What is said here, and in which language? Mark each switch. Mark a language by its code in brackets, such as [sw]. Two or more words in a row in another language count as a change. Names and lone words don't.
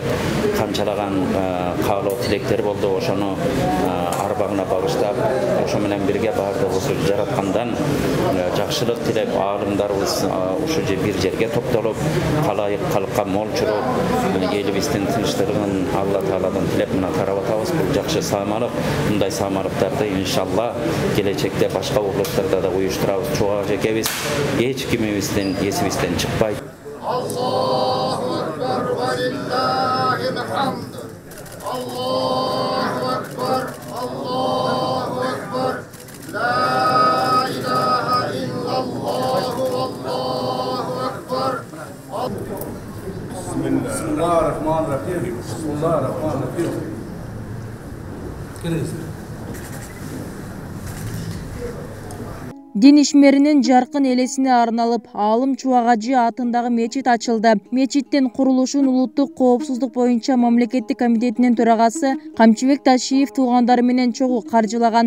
[ky] Канчалаган каалоо тилектер болду, ошону арбагына багыштап, ошо менен бирге баардыгыбыз жараткандан жакшылык тилеп аалымдарыбыз ушу бир жерге топтолуп, калайык калкка молчуруп, элибиздин тынчтыгын Алла Тааладан тилеп мына тарап атабыз. Бул жакшы саамалык. Мындай саамалыктарды иншалла келечекте башка урлуктарда да уюштурабыз. Чубак Ажы экебиз эч кимибиздин эсибизден чыкпайт. [ar] الله أكبر ولله الحمد. الله أكبر الله أكبر. لا إله إلا الله الله أكبر. بسم الله الرحمن الرحيم. بسم الله الرحمن الرحيم. [ky] Дин ишмеринин жаркын элесине арналып, аалым Чубак Ажы атындагы мечит ачылды. Мечиттин курулушун улуттук коопсуздук боюнча мамлекеттик комитетинин төрагасы Камчыбек Ташиев туугандары менен чогуу каржылаган.